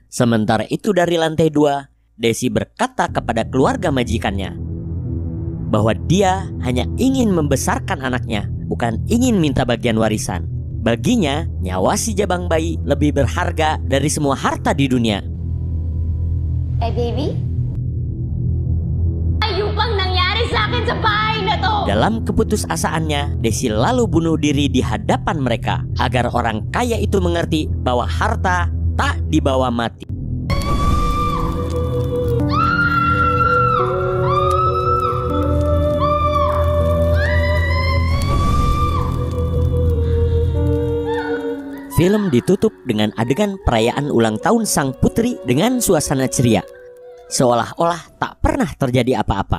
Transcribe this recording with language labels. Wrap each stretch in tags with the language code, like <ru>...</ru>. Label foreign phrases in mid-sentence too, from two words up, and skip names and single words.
<id>Sementara itu dari lantai 2, Desi berkata kepada keluarga majikannya bahwa dia hanya ingin membesarkan anaknya, bukan ingin minta bagian warisan. Baginya, nyawa si jabang bayi lebih berharga dari semua harta di dunia.</id> <tl>Baby? Ayun pang nangyari sa akin sa bahay na to!</tl> <id>Dalam keputusasaannya, Desi lalu bunuh diri di hadapan mereka agar orang kaya itu mengerti bahwa harta tak dibawa mati. Film ditutup dengan adegan perayaan ulang tahun sang putri dengan suasana ceria, seolah-olah tak pernah terjadi apa-apa.</id>